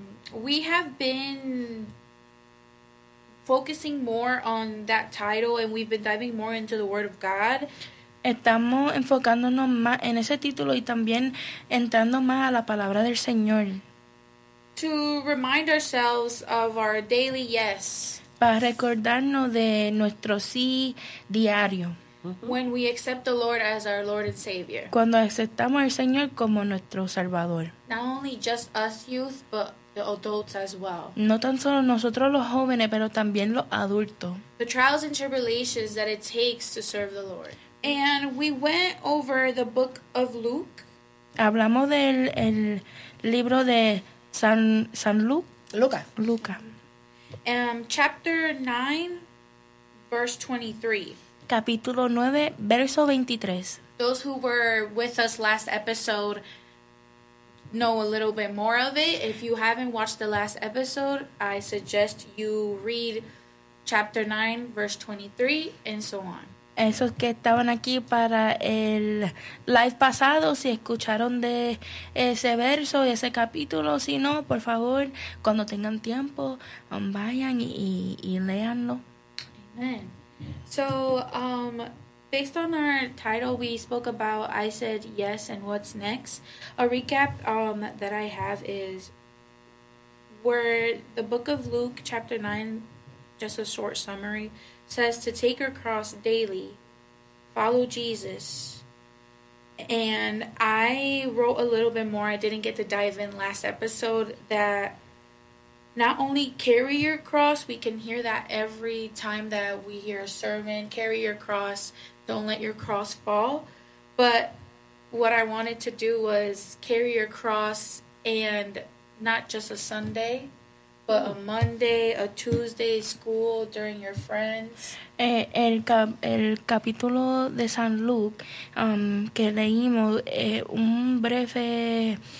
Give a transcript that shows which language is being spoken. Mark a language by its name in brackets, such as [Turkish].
[English] We have been focusing more on that title and we've been diving more into the Word of God. [Spanish] Estamos enfocándonos más en ese título y también entrando más a la palabra del Señor. [English] To remind ourselves of our daily yes. [Spanish] Para recordarnos de nuestro sí diario. [English] When we accept the Lord as our Lord and Savior. [Spanish] Cuando aceptamos al Señor como nuestro Salvador. [English] Not only just us youth, but the adults as well. [Spanish] No tan solo nosotros los jóvenes, pero también los adultos. [English] The trials and tribulations that it takes to serve the Lord. And we went over the book of Luke. [Spanish] Hablamos del el libro de San Luke. Luca. Luca. [English] Chapter 9, verse 23. [Spanish] Capítulo 9, verso 23. [English] Those who were with us last episode know a little bit more of it. If you haven't watched the last episode, I suggest you read chapter 9, verse 23, and so on. [Spanish] Esos que estaban aquí para el live pasado, si escucharon de ese verso, ese capítulo, si no, por favor, cuando tengan tiempo, vayan y leanlo. [English] Amen. So, based on our title, we spoke about I Said Yes and What's Next. A recap that I have is where the book of Luke, chapter 9, just a short summary, says to take your cross daily, follow Jesus. And I wrote a little bit more. I didn't get to dive in last episode that not only carry your cross, we can hear that every time that we hear a sermon, carry your cross, don't let your cross fall. But what I wanted to do was carry your cross and not just a Sunday, but a Monday, a Tuesday, school, during your friends. [Spanish] El capítulo de San Luke que leímos un breve